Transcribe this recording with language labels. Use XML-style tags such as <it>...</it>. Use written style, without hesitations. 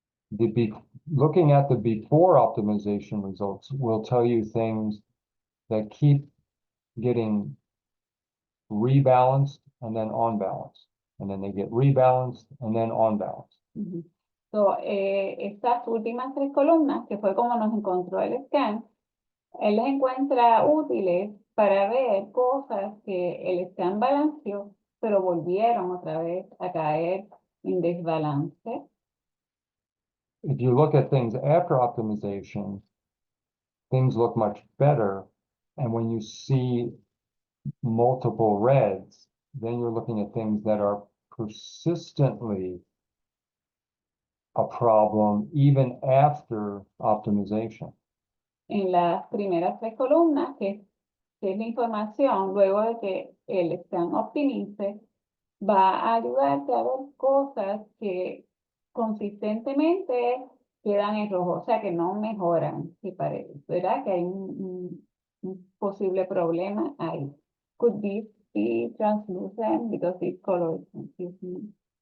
<en>Looking at the before optimization results will tell you things that keep getting rebalanced and then on balance. And then they get rebalanced and then on balance.</en> <es>So, estas últimas tres columnas, que fue como nos encontró el scan, él las encuentra útiles para ver cosas que el scan balanceó, pero volvieron otra vez a caer en desbalance.</es> <en>If you look at things after optimization, things look much better. And when you see multiple reds, then you're looking at things that are persistently a problem even after optimization.</en> <es>En las primeras tres columnas, que es la información, luego de que el scan optimice, va a ayudarte a ver cosas que consistentemente quedan en rojo, o sea que no mejoran, si parece, ¿verdad? Que hay un posible problema ahí.</es> <en>Could this be translucent because this color is confusing?</en>